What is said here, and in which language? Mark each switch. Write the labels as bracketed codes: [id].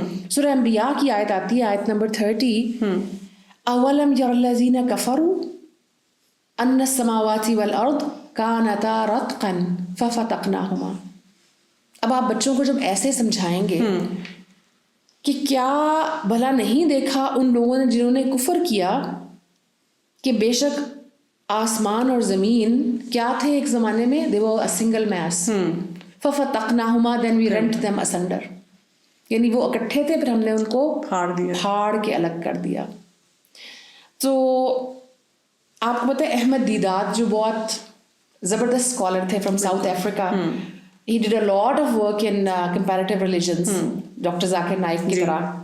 [ur] سورہ انبیاء کی آیت آتی ہے, آیت نمبر 30, [ar] اولم یر الذین کفروا ان السماوات والارض کانتا رتقا ففتقناہما. [ur] اب آپ بچوں کو جب ایسے سمجھائیں گے کہ کیا بھلا نہیں دیکھا ان لوگوں نے جنہوں نے کفر کیا کہ بے شک آسمان اور زمین کیا تھے ایک زمانے میں, [en] they were a single mass. فَفَتَقْنَاهُمَا then we rent them asunder. [ur] یعنی وہ اکٹھے تھے پھر ہم نے ان کو پھاڑ کے الگ کر دیا. تو آپ کو پتہ ہے احمد دیدات جو بہت زبردست اسکالر تھے [en] from South Africa, he did a lot of work in comparative religions, [ur] doctor Zakir Naik کی طرح.